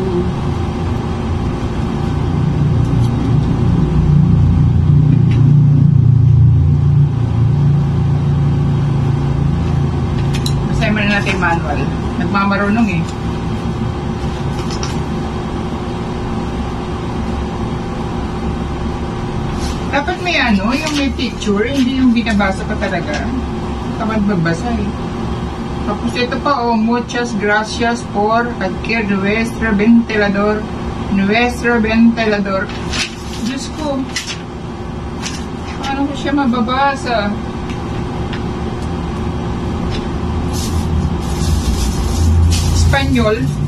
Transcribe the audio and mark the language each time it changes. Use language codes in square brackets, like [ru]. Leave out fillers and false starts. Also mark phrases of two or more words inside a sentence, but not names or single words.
[tl] Masaya mo na natin manual. Nagmamarunong eh. Dapat may ano, yung may picture, hindi yung binabasa ka talaga. Tamad magbasa eh. Tapos ito pa, [es] oh, muchas gracias por adquirir nuestro ventilador. Nuestro ventilador. [tl] Diyos ko, paano ko siya mababasa? Espanyol.